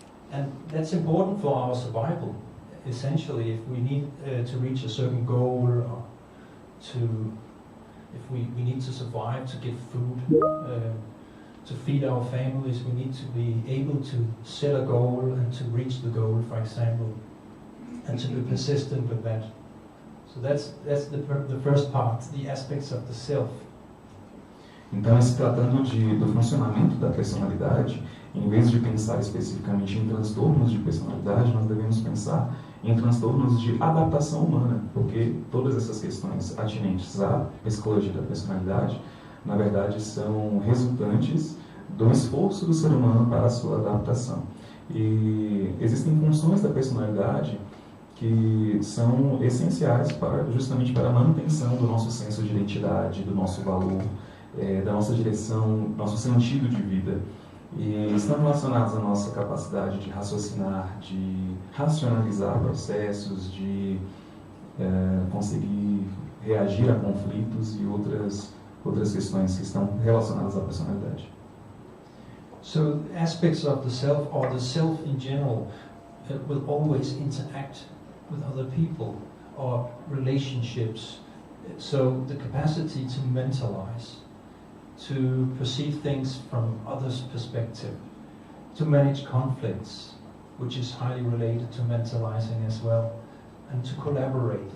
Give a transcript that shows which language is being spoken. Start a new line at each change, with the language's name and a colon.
English: And that's important for our survival. Essentially, if we need to reach a certain goal, or if we need to survive, to get food, to feed our families, we need to be able to set a goal and to reach the goal, for example, and to be persistent with that. So that's the first part, the aspects of the self.
Portuguese: Então, se tratando do funcionamento da personalidade, em vez de pensar especificamente em transtornos de personalidade, nós devemos pensar em transtornos de adaptação humana, porque todas essas questões atinentes à psicologia da personalidade, na verdade, são resultantes do esforço do ser humano para a sua adaptação. E existem funções da personalidade que são essenciais justamente para a manutenção do nosso senso de identidade, do nosso valor, da nossa direção, nosso sentido de vida. E estão relacionados à nossa capacidade de raciocinar, de racionalizar processos, de conseguir reagir a conflitos e outras questões que estão relacionadas à personalidade.
English: So aspects of the self, or the self in general, will always interact with other people or relationships. So the capacity to mentalize, to perceive things from others' perspective, to manage conflicts, which is highly related to mentalizing as well, and to collaborate.